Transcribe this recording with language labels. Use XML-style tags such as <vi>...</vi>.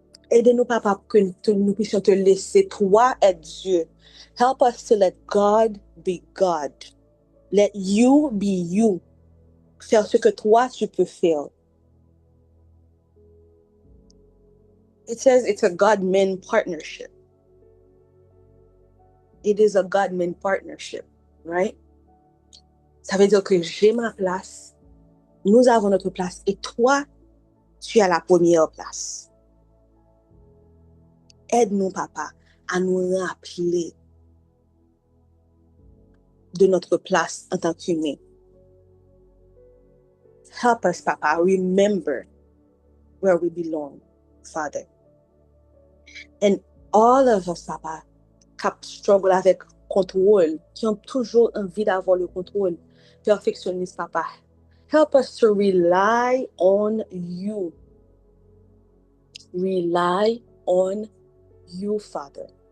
<fr>Aidez-nous, papa, pour que nous puissions te laisser, toi être Dieu.</fr> <en>Help us to let God be God. Let you be you.</en> <fr>Faire ce que toi, tu peux faire.</fr> <en>It says it's a God-man partnership. It is a God-man partnership, right?</en> <fr>Ça veut dire que j'ai ma place, nous avons notre place, et toi, tu as la première place. Aide-nous, papa, à nous rappeler de notre place en tant qu'humain.</fr> <en>Help us, papa, remember where we belong, Father. And all of us,</en> <fr>papa, qui struggle avec contrôle, qui ont toujours envie d'avoir le contrôle, perfectionniste, papa.</fr> <en>Help us to rely on you. Rely on you, Father.</en>